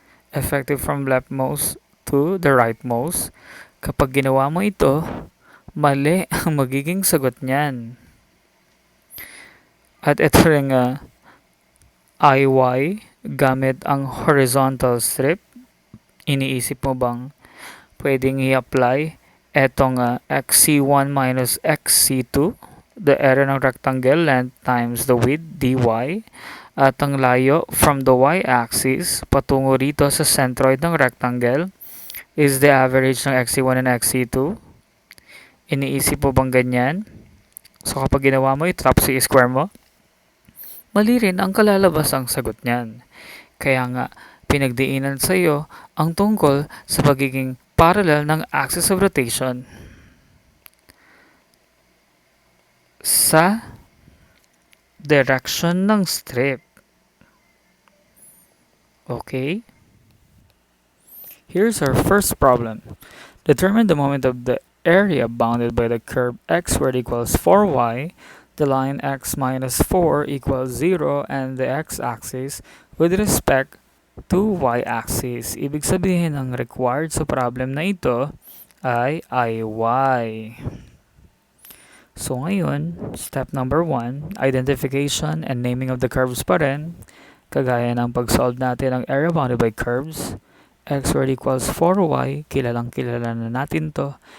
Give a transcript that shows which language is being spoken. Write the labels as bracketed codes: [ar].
[en] Effective from leftmost to the rightmost. [tl] Kapag ginawa mo ito, mali ang magiging sagot niyan. At ito rin IY gamit ang horizontal strip. Iniisip mo bang pwedeng i-apply etong XC1 minus XC2, the area ng rectangle [en] length times the width dy, [tl] at ang layo from the y-axis patungo rito sa centroid ng rectangle [en] is the average [tl] ng XC1 and XC2. Iniisip mo bang ganyan? So kapag ginawa mo ito tapos i-square mo, mali rin ang kalalabas ang sagot niyan. Kaya nga, pinagdiinan sa iyo ang tungkol sa pagiging parallel ng axis of rotation sa direction ng strip. [en] Okay? Here's our first problem. Determine the moment of the area bounded by the curve x squared equals 4y, the line x minus 4 equals 0, and the x-axis with respect to y-axis. [tl] Ibig sabihin, ang required sa problem na ito ay IY. So ngayon, step number 1, identification and naming of the curves pa rin. Kagaya ng pag-solve natin ng area bounded by curves. [en] X squared equals 4y, [tl] kilalang kilala na natin to.